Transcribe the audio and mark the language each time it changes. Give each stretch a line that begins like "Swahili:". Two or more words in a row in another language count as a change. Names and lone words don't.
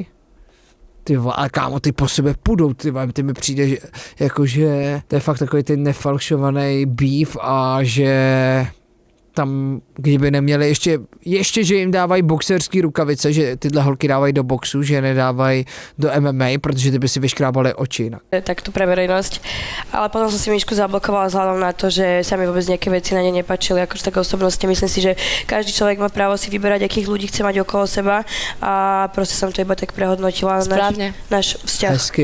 Czech: Ty vole, ale kámo, ty po sebe půjdou, ty mi přijde, že, jakože to je fakt takový ten nefalšovaný beef a že tam, kdyby neměli ještě, že jim dávají boxerský rukavice, že tyhle holky dávají do boxu, že nedávají do MMA, protože ty by si vyškrábali oči inak.
Slovak: Takto pre verejnosť. Ale potom som si Mišku zablokovala vzhľadom na to, že sa mi vôbec nejaké veci na ne nepáčili, akože také osobnosti. Myslím si, že každý človek má právo si vyberať, akých ľudí chce mať okolo seba a proste som to iba tak prehodnotila. Správne. Náš vzťah.
Czech: Hezky,